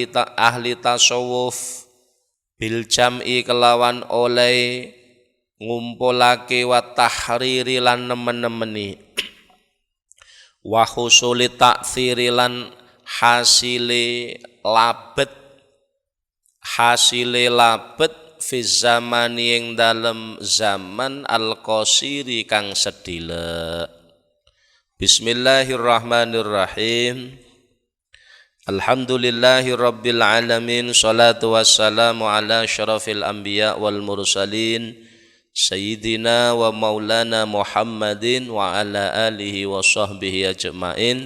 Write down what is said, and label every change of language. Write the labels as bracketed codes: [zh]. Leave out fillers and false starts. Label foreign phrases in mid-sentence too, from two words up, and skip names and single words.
[ar] تصوف بالجمع [jv] kelawan oleh ngumpulake [ar] وتحرير [jv] lan nemen-nemeni [ar] وحصول تأثير [jv] lan hasile labet [ar] في زمان [jv] ing dalem zaman al-qasiri kang sedhilek. [ar] بسم الله الرحمن الرحيم. الحمد لله رب العالمين. الصلاة والسلام على أشرف الأنبياء والمرسلين سيدنا ومولانا محمد وعلى آله وصحبه أجمعين.